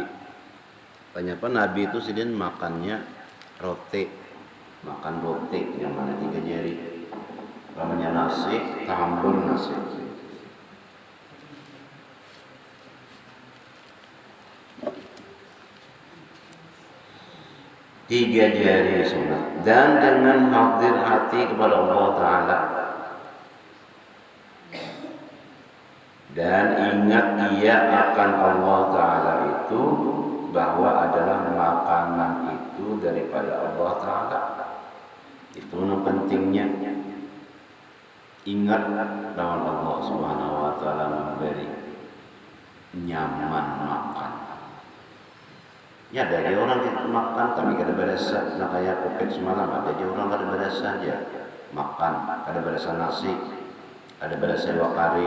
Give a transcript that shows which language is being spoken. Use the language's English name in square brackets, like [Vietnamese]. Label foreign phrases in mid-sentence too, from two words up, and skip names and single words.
[Banjar] Ternyata Nabi itu sidin makannya roti, makan roti yang mana 3 jari. [Indonesian] Namanya nasi, tambur nasi. Tiga jari sunat dan dengan hadir hati kepada Allah Ta'ala. Dan ingat ia akan Allah Ta'ala itu bahwa adalah makanan itu daripada Allah Ta'ala. Itu yang pentingnya. Ingat bahwa Allah Subhanahu Wa Ta'ala memberi nyaman makan. [Banjar] Ya dari orang kita makan tapi kada berasa. Nah kayak kopek semalam ada aja orang kada berasa aja makan, kada berasa nasi, kada berasa iwak karing.